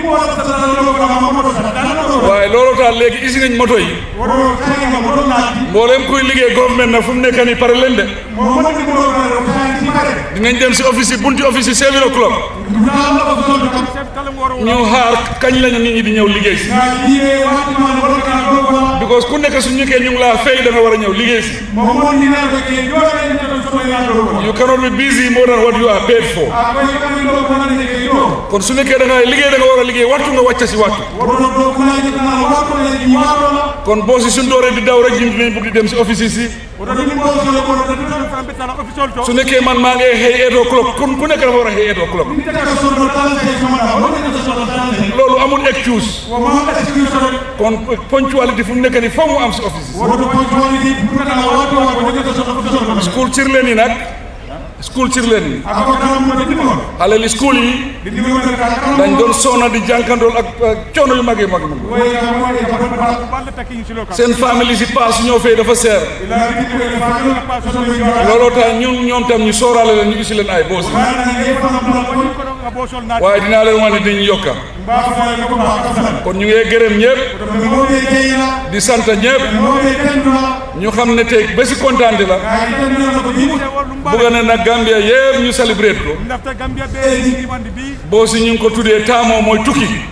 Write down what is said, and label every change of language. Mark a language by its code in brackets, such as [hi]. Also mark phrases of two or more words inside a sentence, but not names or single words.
[wo] waaye loolu tax léegi isi nañ moto yi mboolem kuy liggéey government na fu mu nekk nii pare leen de dinañ dem si office yi bunti office yi 7 o'clock ñu xaar kañ lañu nit ñi di ñëw liggéey si because ku nekk su ñëkkee ñu ngi laa fay da nga war a ñëw liggéey si [en] you cannot be busy more than what you are paid for [wo] kon su nekkee da nga liggéey da nga war a liggéey waxtu nga wàcc si waxtu kon boo si suñ dooree di daw rek ñun dinañ bëgg di dem si office yi si su nekkee man maa ngi xëy 8 o'clock kon ku nekk dafa war a xëy 8 o'clock loolu amul excuse kon punctuality fu mu nekk ni foog mu am si office school cir leen yi nag [en] school children [wo] halali school yi dañ doon sonna di jànkandool ak coono yu mag seen famille si paas ñoo fay dafa seer looloo tax ñoom tam ñu sóoraale leen ñu isi leen ay boos waaye dinaa leen wax ne dañu yokka kon ñu ngi gërëm ñëpp di sant ñëpp ñu xam ne tey bési kontaante la bëgg na nag Gambia yëpp ñu célébrer ko boo si ñu ngi ko tuddee taamoo mooy tukki